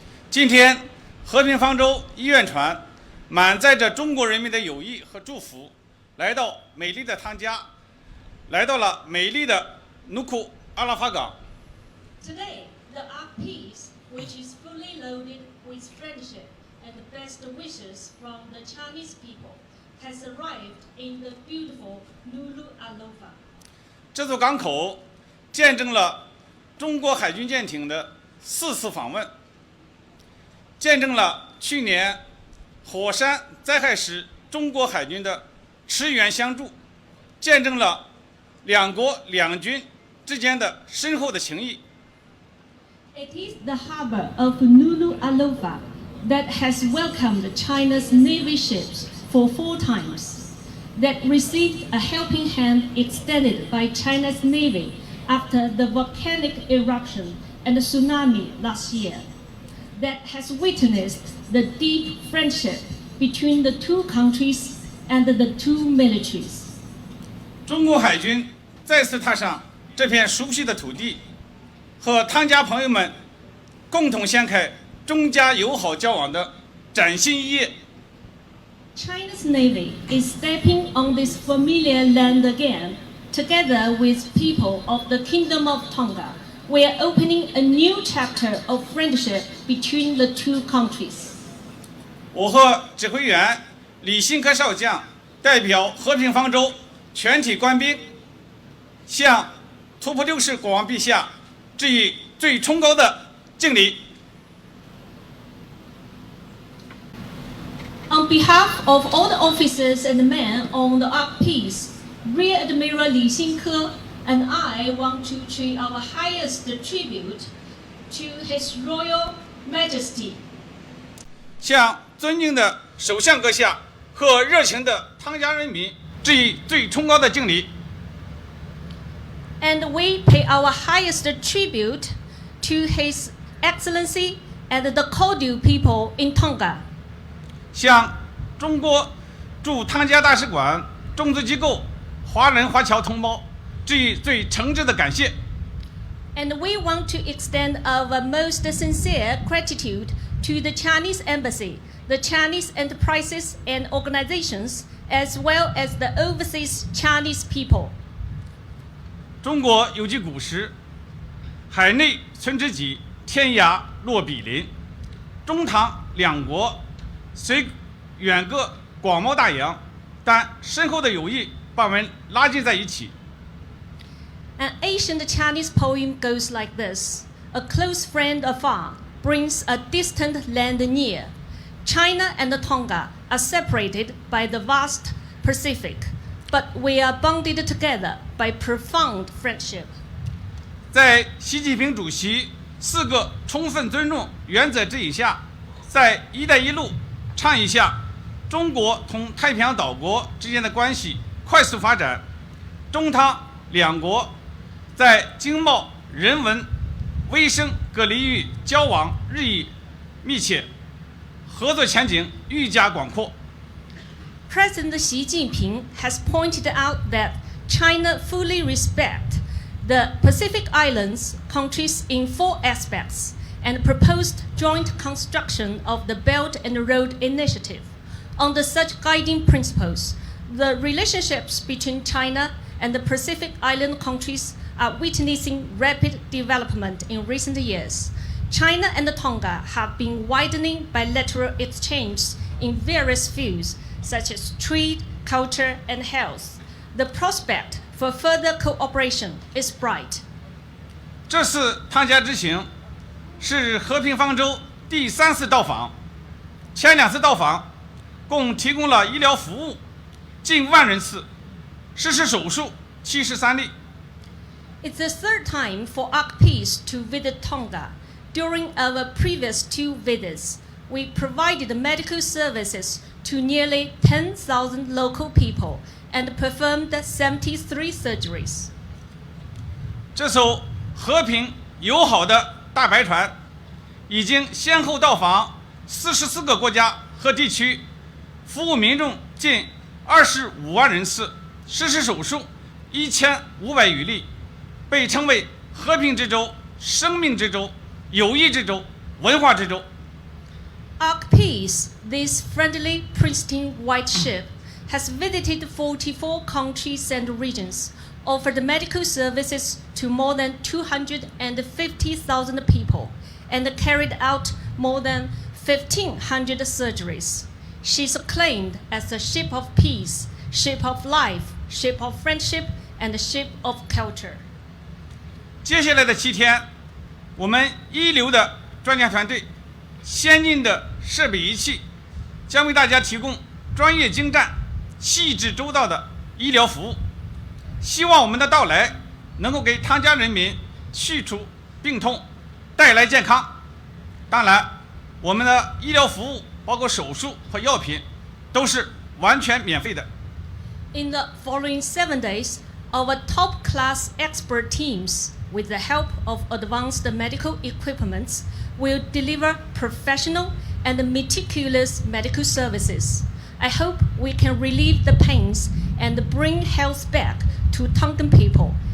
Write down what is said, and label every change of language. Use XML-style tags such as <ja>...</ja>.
<zh>今天，和平方舟医院船满载着中国人民的友谊和祝福，来到美丽的汤加，来到了美丽的Nuku'alofa港。</zh> <en>Today, the Ark Peace, which is fully loaded with friendship and the best wishes from the Chinese people, has arrived in the beautiful Nuku'alofa.</en> <zh>这座港口见证了中国海军舰艇的4次访问，见证了去年火山灾害时中国海军的驰援相助，见证了两国两军之间的深厚的情谊。</zh> <en>It is the harbor of Nuku'alofa that has welcomed China's Navy ships for 4 times, that received a helping hand extended by China's Navy after the volcanic eruption and the tsunami last year, that has witnessed the deep friendship between the 2 countries and the 2 militaries.</en> <zh>中国海军再次踏上这片熟悉的土地，和汤加朋友们共同掀开中加友好交往的崭新一页。</zh> <en>China's Navy is stepping on this familiar land again, together with people of the Kingdom of Tonga. We are opening a new chapter of friendship between the 2 countries.</en> <zh>我和指挥员李新科少将代表和平方舟全体官兵，向图普六世国王陛下致以最崇高的敬礼。</zh> <en>On behalf of all the officers and men on the Ark Peace, Rear Admiral Li Xinke and I want to pay our highest tribute to His Royal Majesty.</en> <zh>向尊敬的首相阁下和热情的汤加人民致以最崇高的敬礼。</zh> <en>And we pay our highest tribute to His Excellency and the cordial people in Tonga.</en> <zh>向中国驻汤加大使馆、中资机构、华人华侨同胞致以最诚挚的感谢。</zh> <en>And we want to extend our most sincere gratitude to the Chinese Embassy, the Chinese enterprises and organizations, as well as the overseas Chinese people.</en> <zh>中国有句古诗：“海内存知己，天涯若比邻。” 中唐两国虽远隔广袤大洋，但深厚的友谊把我们拉近在一起。</zh> <en>An ancient Chinese poem goes like this: A close friend afar brings a distant land near. China and Tonga are separated by the vast Pacific, but we are bonded together by profound friendship.</en> <zh>在习近平主席4个充分尊重原则指引下，在“一带一路”倡议下，中国同太平洋岛国之间的关系快速发展，中汤两国在经贸、人文、卫生各领域交往日益密切，合作前景愈加广阔。</zh> <en>President Xi Jinping has pointed out that China fully respects the Pacific Islands countries in 4 aspects and proposed joint construction of the Belt and Road Initiative. Under such guiding principles, the relationships between China and the Pacific Island countries are witnessing rapid development in recent years. China and Tonga have been widening bilateral exchanges in various fields, such as trade, culture, and health. The prospect for further cooperation is bright.</en> <zh>这次汤加之行是和平方舟第3次到访，前2次到访共提供了医疗服务近10000人次，实施手术73例。</zh> <en>It's the 3rd time for Ark Peace to visit Tonga. During our previous 2 visits, we provided medical services to nearly 10,000 local people and performed 73 surgeries.</en> <zh>这艘和平友好的大白船已经先后到访44个国家和地区，服务民众近25万人次，实施手术1500余例，被称为和平之舟、生命之舟、友谊之州、文化之州。</zh> <en>Ark Peace, this friendly, pristine white ship, has visited 44 countries and regions, offered medical services to more than 250,000 people, and carried out more than 1,500 surgeries. She's acclaimed as a ship of peace, ship of life, ship of friendship, and ship of culture.</en> <zh>接下来的7天，我们一流的专家团队、先进的设备仪器，将为大家提供专业精湛、细致周到的医疗服务。希望我们的到来能够给汤加人民去除病痛，带来健康。当然，我们的医疗服务包括手术和药品都是完全免费的。</zh> <en>In the following 7 days, our top-class expert teams, with the help of advanced medical equipment, will deliver professional and meticulous medical services. I hope we can relieve the pains and bring health back to Tongan people.</en>